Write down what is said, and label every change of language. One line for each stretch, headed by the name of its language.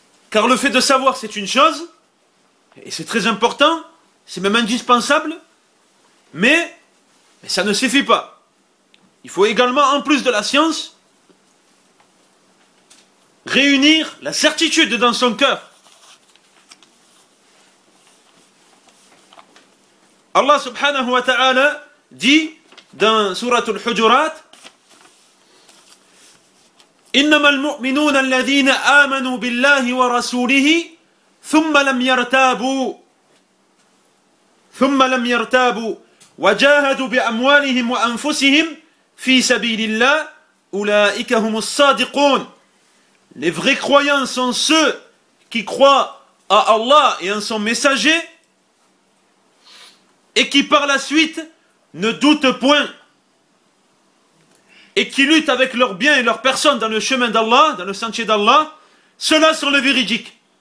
French: Car le fait de savoir, c'est une chose, et c'est très important, c'est même indispensable, mais ça ne suffit pas. Il faut également, en plus de la science, réunir la certitude dans son cœur. Allah subhanahu wa ta'ala dit dans sourate Al-Hujurat:
Arabic: إنما المؤمنون الذين آمنوا بالله ورسوله ثم لم يرتابوا وجاهدوا بأموالهم وأنفسهم في سبيل الله أولئك هم الصادقون.
French: Les vrais croyants sont ceux qui croient à Allah et en son messager et qui par la suite ne doutent point et qui luttent avec leurs biens et leurs personnes dans le chemin d'Allah, dans le sentier d'Allah, ceux-là sont les véridiques.